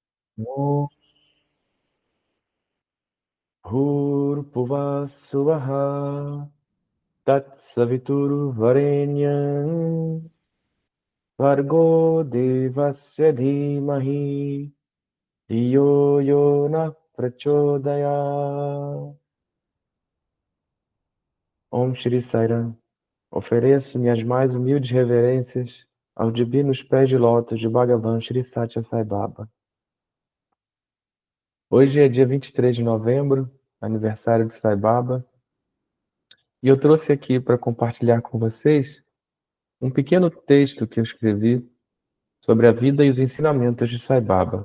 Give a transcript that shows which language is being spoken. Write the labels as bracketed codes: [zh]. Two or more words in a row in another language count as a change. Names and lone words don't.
[sa] ओम् भूर्भुवः स्वः तत्सवितुर्वरेण्यं भर्गो देवस्य धीमहि धियो यो नः प्रचोदयात्. ओम् श्री साईराम. [pt] Ofereço minhas mais humildes reverências aos divinos pés de lótus de Bhagavan Shri Satya Sai Baba. Hoje é dia 23 de novembro, aniversário de Sai Baba, e eu trouxe aqui para compartilhar com vocês um pequeno texto que eu escrevi sobre a vida e os ensinamentos de Sai Baba.